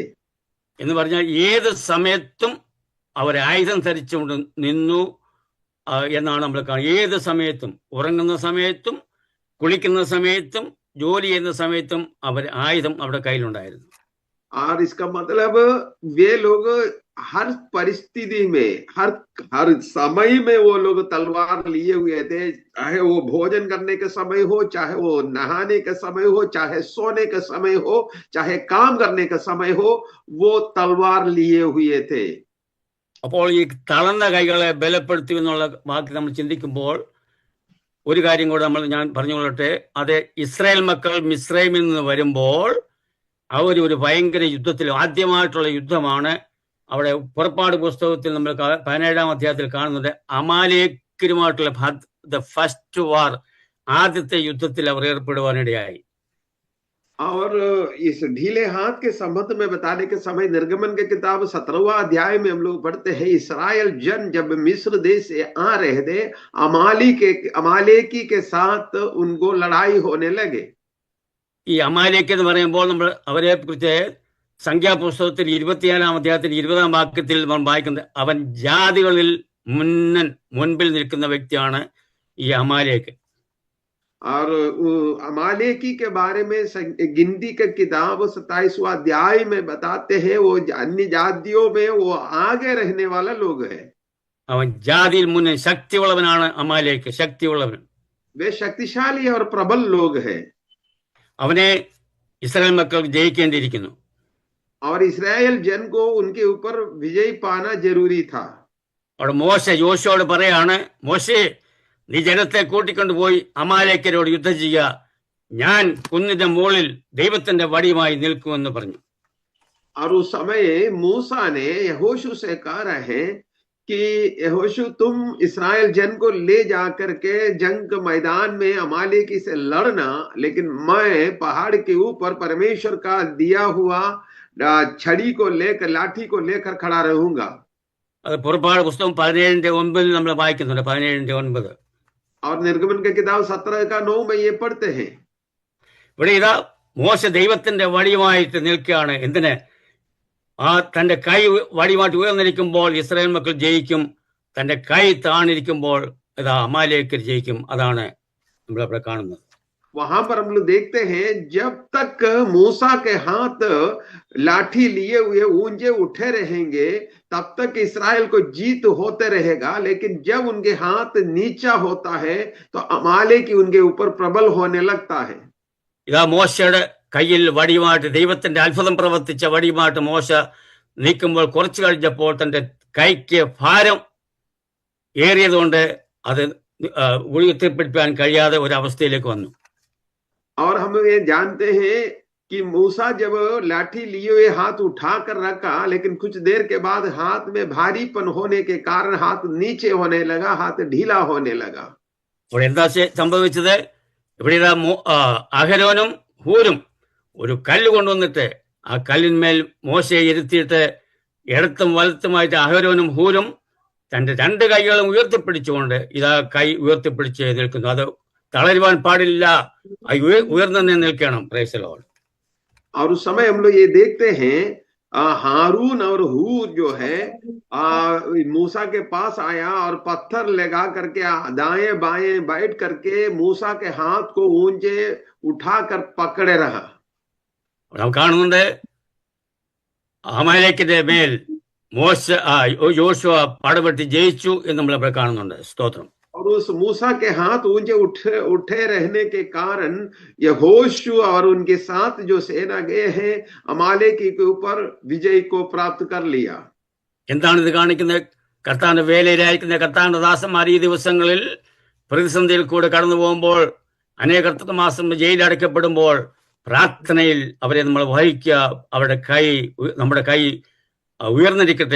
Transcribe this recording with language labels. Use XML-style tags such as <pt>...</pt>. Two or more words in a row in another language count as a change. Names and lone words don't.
<ml>എന്ന് പറഞ്ഞാൽ ഏത് സമയത്തും അവർ ആയുധം ധരിച്ചുകൊണ്ട് നിന്നു എന്നാണ് നമ്മൾ കാണുന്നത്. ഏത് സമയത്തും, ഉറങ്ങുന്ന സമയത്തും കുളിക്കുന്ന സമയത്തും ജോലി ചെയ്യുന്ന സമയത്തും അവർ ആയുധം അവിടെ കയ്യിലുണ്ടായിരുന്നു.</ml> <hi>और इसका मतलब वे लोग हर परिस्थिति में, हर समय में वो लोग तलवार लिए हुए थे. चाहे वो भोजन करने के समय हो, चाहे वो नहाने के समय हो, चाहे सोने के समय हो, चाहे काम करने के समय हो, वो तलवार लिए हुए थे.</hi> <ml>അപ്പോൾ ഈ തളർന്ന കൈകളെ ബലപ്പെടുത്തി എന്നുള്ള വാക്ക് നമ്മൾ ചിന്തിക്കുമ്പോൾ ഒരു കാര്യം കൂടെ ഞാൻ പറഞ്ഞുകൊള്ളട്ടെ. അത് ഇസ്രായേൽ മക്കൾ മിസ്രൈമിൽ നിന്ന് വരുമ്പോൾ അവർ ഒരു ഭയങ്കര യുദ്ധത്തിൽ, ആദ്യമായിട്ടുള്ള യുദ്ധമാണ്. അവിടെ പുറപ്പാട് പുസ്തകത്തിൽ നമ്മൾ 17-ാം അധ്യായത്തിൽ കാണുന്നത് അമാലേക്കരുമായിട്ടുള്ള</ml> <en>the first war,</en> <ml>ആദ്യത്തെ യുദ്ധത്തിൽ അവർ ഏർപ്പെടുവാനിടയായി.</ml> <hi>और इस ढीले हाथ के संबंध में बताने के समय निर्गमन के किताब 17वां अध्याय में हम लोग पढ़ते हैं, इस्राएल जन जब मिस्र देश से आ रहे थे, अमालेकी के साथ उनको लड़ाई होने लगे.</hi> <ml>ഈ അമാലേക്ക് എന്ന് പറയുമ്പോൾ നമ്മൾ അവരെ കുറിച്ച് സംഖ്യാപുസ്തകത്തിൽ 24-ാം അധ്യായത്തിൽ 20-ാം വാക്യത്തിൽ നമ്മൾ വായിക്കുന്നത്, അവൻ ജാതികളിൽ മുൻപിൽ നിൽക്കുന്ന വ്യക്തിയാണ് ഈ അമാലേക്ക്.</ml> <hi>और अमालेकी के बारे में गिनती का किताब 27वां अध्याय में बताते हैं वो अन्य जातियों में वो आगे रहने वाला लोग है.</hi> <ml>അവൻ ജാതിയിൽ മുന്നിൽ ശക്തിയുള്ളവനാണ് അമാലേക്ക്, ശക്തിയുള്ളവൻ.</ml> <hi>वे शक्तिशाली और प्रबल लोग हैं.</hi> <ml>അവനെ ഇസ്രായേൽ മക്കൾ ജയിക്കേണ്ടിയിരിക്കുന്നു.</ml> <hi>और इस्राएल जन को उनके ऊपर विजय पाना जरूरी था.</hi> <ml>അവിടെ യോശുവോട് പറയാണ്, മോശേ, നീ ജനത്തെ കൂട്ടിക്കൊണ്ടുപോയി അമാലേക്കരോട് യുദ്ധം ചെയ്യുക, ഞാൻ കുന്നിന്റെ മുകളിൽ ദൈവത്തിന്റെ വടിയുമായി നിൽക്കുമെന്ന് പറഞ്ഞു.</ml> <hi>और उस समय मूसा ने यहोशू से कह रहे हैं कि यहोशू तुम इस्राएल जन को ले जाकर के जंग के मैदान में अमालेकी से लड़ना, लेकिन मैं पहाड़ के ऊपर परमेश्वर का दिया हुआ छड़ी को लेकर, लाठी को लेकर खड़ा रहूंगा।</hi> <ml>അത് പുറപ്പാട് പുസ്തകം 17:9 നമ്മൾ വായിക്കുന്നുണ്ട്. 17:9</ml> <hi>और निर्गमन के किताब 17:9 में ये पढ़ते हैं।</hi> <ml>ഇവിടെ ഇതാ മോശ ദൈവത്തിന്റെ വടിയുമായിട്ട് നിൽക്കുകയാണ്. എന്തിന്? ആ തന്റെ കൈ വടിയുമായിട്ട് ഉയർന്നിരിക്കുമ്പോൾ ഇസ്രായേൽ മക്കൾ ജയിക്കും, തന്റെ കൈ താണിരിക്കുമ്പോൾ ഇതാ അമാലേക്കർ ജയിക്കും. അതാണ് നമ്മളവിടെ കാണുന്നത്.</ml> <hi>वहां पर हम लोग देखते हैं जब तक मूसा के हाथ लाठी लिए हुए ऊंचे उठे रहेंगे तब तक इस्राएल को जीत होते रहेगा, लेकिन जब उनके हाथ नीचा होता है तो अमालेकी उनके ऊपर प्रबल होने लगता है।</hi> <ml>ഇതാ മോശയുടെ കയ്യിൽ വടിയുമായിട്ട്, ദൈവത്തിന്റെ അത്ഭുതം പ്രവർത്തിച്ച വടിയുമായിട്ട് മോശ നീക്കുമ്പോൾ കുറച്ചു കഴിഞ്ഞപ്പോൾ തന്റെ കൈക്ക് ഭാരം ഏറിയതുകൊണ്ട് അത് ഉയർത്തിപ്പിടിക്കാൻ കഴിയാതെ ഒരു അവസ്ഥയിലേക്ക് വന്നു.</ml> <hi>और हम ये जानते हैं कि मूसा जब लाठी लिए हुए हाथ उठा कर रखा, लेकिन कुछ देर के बाद हाथ में भारीपन होने के कारण हाथ नीचे होने लगा, हाथ ढीला होने लगा।</hi> <ml>ഇവിടെ എന്താ സംഭവിച്ചത്? ഇവിടെ ഇതാ അഹരോനും ഹൂരും ഒരു കല്ല് കൊണ്ടുവന്നിട്ട് ആ കല്ലിന്മേൽ മോശയെ ഇരുത്തിയിട്ട് ഇടത്തും വലത്തുമായിട്ട് അഹരോനും ഹൂരും തന്റെ രണ്ട് കൈകളും ഉയർത്തിപ്പിടിച്ചുകൊണ്ട് ഇതാ കൈ ഉയർത്തിപ്പിടിച്ച് നിൽക്കുന്നു. അത് തളരുവാൻ പാടില്ല, ഉയർന്നു നിൽക്കണം.</ml> <en>praise the lord.</en> <hi>और उस समय हम लोग ये देखते हैं हारून और हूर जो है मूसा के पास आया और पत्थर लगा करके दाएं बाएं बैठ करके मूसा के हाथ को ऊंचे उठाकर पकड़े रहा।</hi> <ml>നാം കാണുന്നുണ്ട് അമാലേക്കിന്റെ മേൽ യോശുവ പടപെട്ടി ജയിച്ചു എന്ന് നമ്മൾ കാണുന്നുണ്ട്. സ്തോത്രം.</ml> <hi>और उस मूसा के हाथ ऊंचे उठे रहने के कारण यहोशू और उनके साथ जो सेना गए हैं अमालेकी के ऊपर विजय को प्राप्त कर लिया।</hi> <ml>എന്താണ് ഇത് കാണിക്കുന്നത്? കർത്താവിന്റെ വേലയിലായിരിക്കുന്ന കർത്താവിന്റെ ദാസന്മാർ ഈ ദിവസങ്ങളിൽ പ്രതിസന്ധിയിൽ കൂടെ കടന്നു പോകുമ്പോൾ, അനേക മാസം ജയിലിൽ അടയ്ക്കപ്പെടുമ്പോൾ പ്രാർത്ഥനയിൽ അവരെ നമ്മൾ വഹിക്കുക. അവരുടെ കൈ, നമ്മുടെ കൈ ഉയർന്നിരിക്കട്ടെ.</ml>